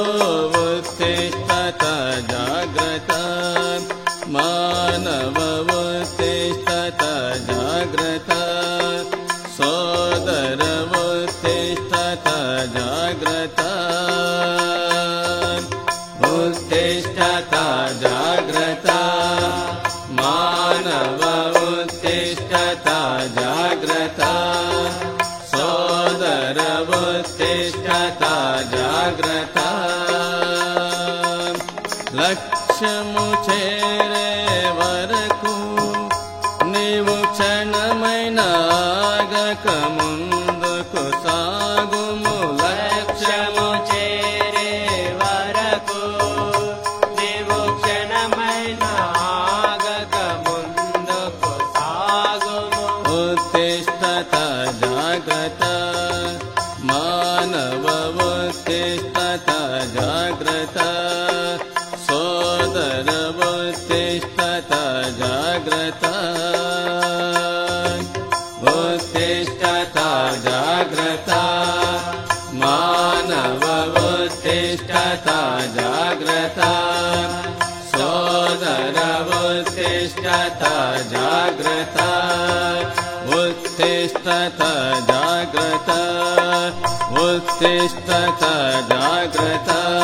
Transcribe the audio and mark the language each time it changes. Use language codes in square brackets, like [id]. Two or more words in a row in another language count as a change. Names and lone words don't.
[sa] ఉత్తిష్ఠత జాగ్రత్త మానవ ఉత్తిష్ఠత జాగ్రత్త సోదర ఉత్తిష్ఠత జాగ్రత్త उत्तिष्ठ उत्तिष्ठत जाग्रत मानव उत्तिष्ठत जाग्रत सोदर उत्तिष्ठत जाग्रत [te] लक्ष्यमु చేరే వరకు నీవు క్షణమైన ఆగక ముందుకు సాగుము లక్ష్యము చేరే వరకు నీవు క్షణమైన ఆగక ముందుకు సాగుము [sa] उत्तिष्ठत जाग्रत मानव उत्तिष्ठत जाग्रत सोदर उत्तिष्ठत जाग्रत उत्तिष्ठत जाग्रत मानव उत्तिष्ठत जाग्रत सोदर उत्तिष्ठत जाग्रत उत्तिष्ठत जाग्रत उत्तिष्ठत जाग्रत